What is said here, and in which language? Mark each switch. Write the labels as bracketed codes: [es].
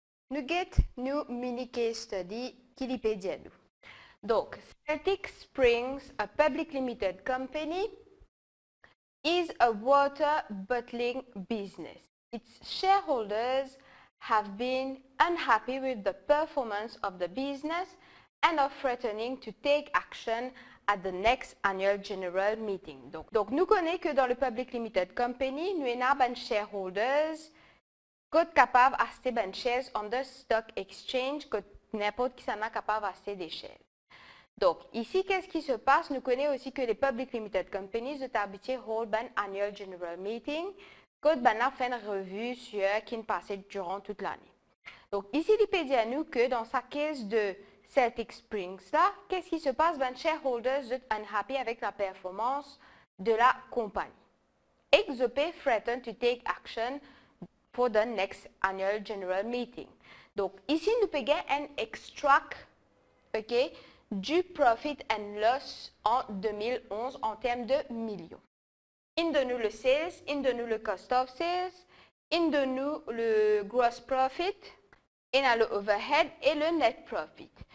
[fr] Nous avons une mini case study qui nous dit nous. [en] Donc, Celtic Springs, a public limited company, is a water bottling business. Its shareholders have been unhappy with the performance of the business and are threatening to take action at the next annual general meeting. [fr] Donc nous connaissons que dans le public limited company, nous avons des shareholders qui sont capables d'acheter des shares [en] on the stock exchange, [fr] que n'importe qui est capable d'acheter des shares. Donc, ici, qu'est-ce qui se passe? Nous connaissons aussi que les public limited companies sont habitués à [en] hold an annual general meeting, [fr] que nous fait une revue sur qui est passée durant toute l'année. Donc, ici, il peut dire nous que dans sa case de Celtic Springs, là, qu'est-ce qui se passe? Les shareholders sont unhappy avec la performance de la compagnie. [en] XOP threaten to take action for the next annual general meeting. [fr] Donc, ici, nous pouvons un extract, ok, du profit and loss en 2011 en termes de millions. Il donne nous le sales, il donne nous le cost of sales, il donne nous le gross profit, il a le overhead et le net profit.